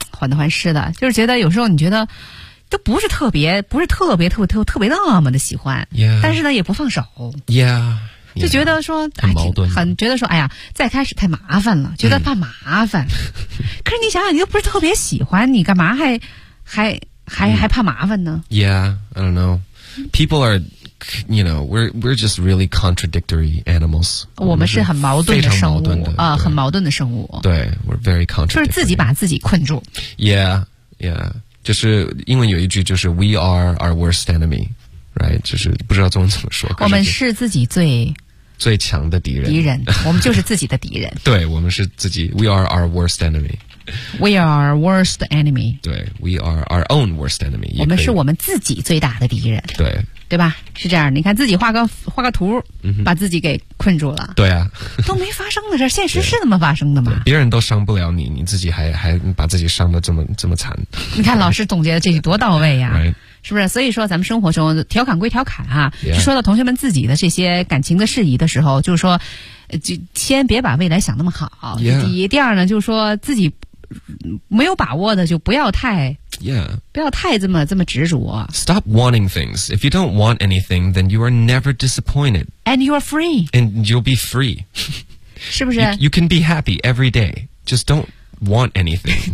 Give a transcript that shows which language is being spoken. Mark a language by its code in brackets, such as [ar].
[zh] 患得患失的，就是觉得有时候你觉得都不是特别那么的喜欢、 [en] yeah. [zh] 但是呢也不放手 [en] yeah， [zh] 就觉得说 yeah, 很矛盾，很觉得说哎呀再开始太麻烦了，觉得怕麻烦可是你想想你又不是特别喜欢，你干嘛还怕麻烦呢？ [en] Yeah, I don't know. People are, you know, we're just really contradictory animals. [zh] 我们是很矛盾的生物啊、很矛盾的生物。 [en] 对， we're very contradictory. [zh] 就是自己把自己困住。 [en] Yeah, yeah. [zh] 就是英文有一句就是 [en] we are our worst enemy. [zh] Right, 就是不知道中文怎么说，我们是自己最强的敌人我们就是自己的敌人对，我们是自己 [en] We are our worst enemy We are our worst enemy 对， We are our own worst enemy， [zh] 我们是我们自己最大的敌人，对对吧，是这样，你看自己画个图、把自己给困住了，对啊都没发生的事，现实是那么发生的吗？别人都伤不了你，你自己还把自己伤得这么惨你看老师总结的这句多到位呀、 [en] right. [zh] 是不是？所以说咱们生活中调侃归调侃哈、 [en] yeah. [zh] 说到同学们自己的这些感情的事宜的时候，就是说就先别把未来想那么好、 [en] yeah. [zh] 第二呢就是说自己没有把握的就不要太、 [en] yeah. [zh] 不要太这么执着。 [en] Stop wanting things. If you don't want anything, then you are never disappointed. And you are free. And you'll be free. [zh] 是不是？ [en] You can be happy every day. Just don't want anything.